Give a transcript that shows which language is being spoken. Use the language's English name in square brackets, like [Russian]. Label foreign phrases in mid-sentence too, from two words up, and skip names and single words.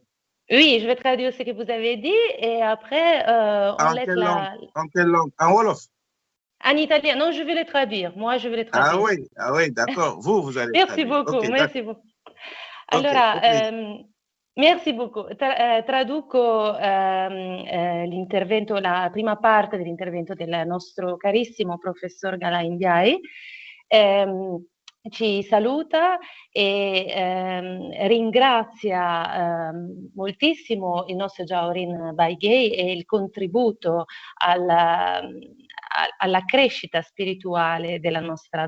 [French] Oui, je vais traduire ce que vous avez dit et après, on En laisse quelle langue? En quelle langue? En Wolof? en italien. Non, je vais le traduire. Moi, je vais le traduire. Ah oui, d'accord. Vous allez Merci traduire. beaucoup, OK, d'accord. merci beaucoup. OK, au Allora, plaisir. merci beaucoup. [Italian] Traduco l'intervento, la prima parte dell'intervento del nostro carissimo professor Gala Indiai. Ci saluta e ringrazia moltissimo il nostro Jaurin Baigay e il contributo alla crescita spirituale della nostra